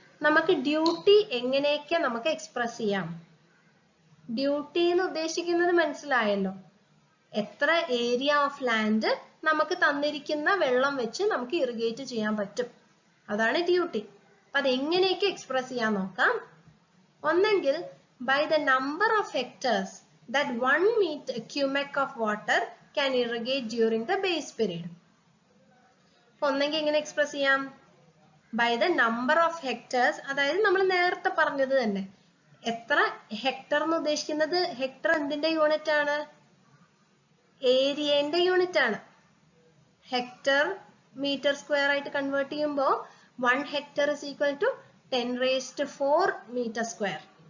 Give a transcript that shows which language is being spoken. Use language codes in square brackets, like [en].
[ml] നമുക്ക് ഡ്യൂട്ടി എങ്ങനെയൊക്കെ നമുക്ക് എക്സ്പ്രസ് ചെയ്യാം? ഡ്യൂട്ടി എന്ന് ഉദ്ദേശിക്കുന്നത് മനസ്സിലായല്ലോ, എത്ര ഏരിയ ഓഫ് ലാൻഡ് നമുക്ക് തന്നിരിക്കുന്ന വെള്ളം വെച്ച് നമുക്ക് ഇറിഗേറ്റ് ചെയ്യാൻ പറ്റും, അതാണ് ഡ്യൂട്ടി. അപ്പൊ അതെങ്ങനെയൊക്കെ എക്സ്പ്രസ് ചെയ്യാൻ നോക്കാം. [en] ഒന്നെങ്കിൽ by the number of hectares that 1 cubic of water can irrigate during the base period. [ml] ഒന്നെങ്കിൽ എങ്ങനെ എക്സ്പ്രസ് ചെയ്യാം? [en] by the number of hectares, [ml] അതായത് നമ്മൾ നേരത്തെ പറഞ്ഞത് തന്നെ. എത്ര ഹെക്ടർ എന്ന് ഉദ്ദേശിക്കുന്നത്, ഹെക്ടർ എന്തിന്റെ യൂണിറ്റ് ആണ്? ഏരിയന്റെ യൂണിറ്റ് ആണ്. ഹെക്ടർ മീറ്റർ സ്ക്വയർ ആയിട്ട് കൺവേർട്ട് ചെയ്യുമ്പോൾ [en] 1 hectare is equal to 10⁴ meter square.